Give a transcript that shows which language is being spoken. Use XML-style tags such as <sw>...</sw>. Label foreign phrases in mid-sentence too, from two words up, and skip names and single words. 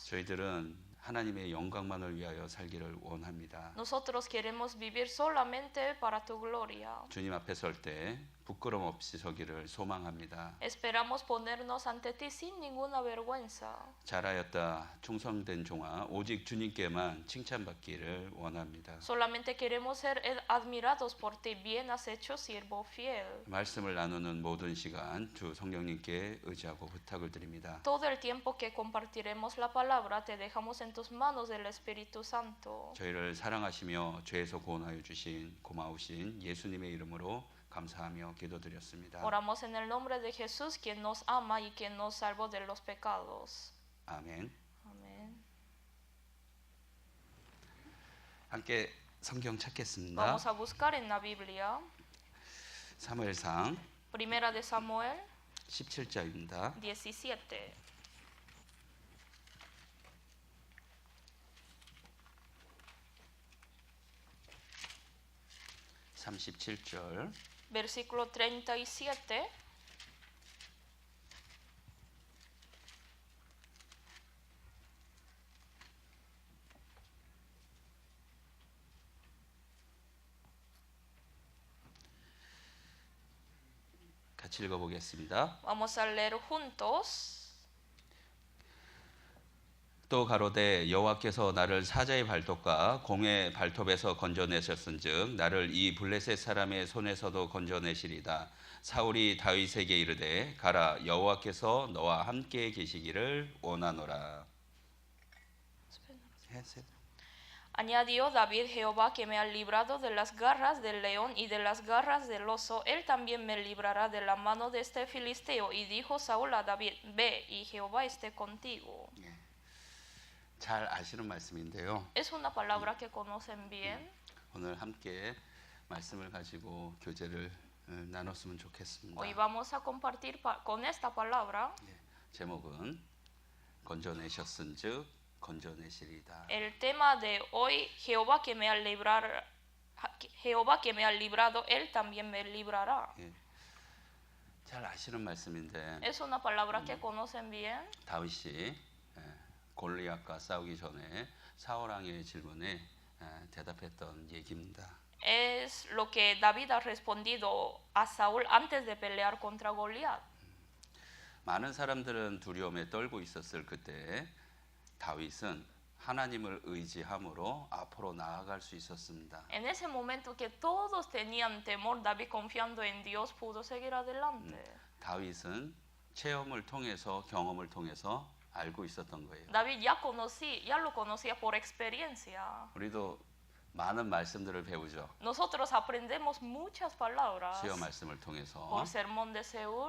<ko>저희들은 하나님의 영광만을 위하여 살기를 원합니다.</ko> <es>Nosotros queremos vivir solamente para tu gloria.</es> <ko>주님 앞에 설 때 부끄럼 없이 서기를 소망합니다.</ko> <es>Esperamos ponernos ante ti sin ninguna vergüenza.</es> <ko>잘하였다 충성된 종아 오직 주님께만 칭찬받기를 원합니다.</ko> <es>Solamente queremos ser admirados por ti, bien has hecho, siervo fiel.</es> <ko>말씀을 나누는 모든 시간 주 성령님께 의지하고 부탁을 드립니다.</ko> <es>Todo el tiempo que compartiremos la palabra te dejamos en tus manos del Espíritu Santo.</es> <ko>저희를 사랑하시며 죄에서 구원하여 주신 고마우신 예수님의 이름으로 감사하며 기도드렸습니다.</ko> <es>Oramos en el nombre de Jesús, quien nos ama y quien nos salvó de los pecados.</es> <ko>아멘.</ko> <es>Amén.</es> <ko>함께 성경 찾겠습니다.</ko> <es>Vamos a buscar en la Biblia,</es> <ko>사무엘상</ko> <es>Primera de Samuel</es> <ko>17장입니다.</ko> <es>17.</es> <ko>37절</ko> <es>Versículo 37.</es> <ko>같이 읽어보겠습니다.</ko> <es>Vamos a leer juntos.</es> <ko>또 가로되 여호와께서 나를 사자의 발톱과 공의 발톱에서 건져내셨은즉 나를 이 블레셋 사람의 손에서도 건져내시리다. 사울이 다윗에게 이르되 가라 여호와께서 너와 함께 계시기를 원하노라.</ko> <es>Añadió David: Jehová que me ha librado de las garras del león y de las garras del oso, él también me librará de la mano de este filisteo. Y dijo Saúl a David: Ve, y Jehová esté contigo.</es> <ko>잘 아시는 말씀인데요.</ko> <es>Es una palabra que conocen bien.</es> <ko>오늘 함께 말씀을 가지고 교제를 나눴으면 좋겠습니다.</ko> <es>Hoy vamos a compartir con esta palabra.</es> <ko>제목은 건져내셨은즉 건져내시리다.</ko> <es>El tema de hoy, Jehová que me ha librado, él también me librará.</es> <ko>예. 잘 아시는 말씀인데</ko> <es>Es una palabra que conocen bien.</es> <ko>다윗이 골리앗과 싸우기 전에 사울 왕의 질문에 대답했던 얘기입니다.</ko> <es>Es lo que David ha respondido a Saúl antes de pelear contra Goliat.</es> <ko>많은 사람들은 두려움에 떨고 있었을 그때 다윗은 하나님을 의지함으로 앞으로 나아갈 수 있었습니다.</ko> <es>En ese momento que todos tenían temor, David confiando en Dios pudo seguir adelante.</es> <ko>다윗은 체험을 통해서 경험을 통해서 알고 있었던 거예요.</ko> <es>David ya lo conocía por experiencia.</es> <ko>우리도 많은 말씀들을 배우죠.</ko> <es>Nosotros aprendemos muchas palabras</es> <ko>수요 말씀을 통해서,</ko> <es>por sermón de Seúl,</es>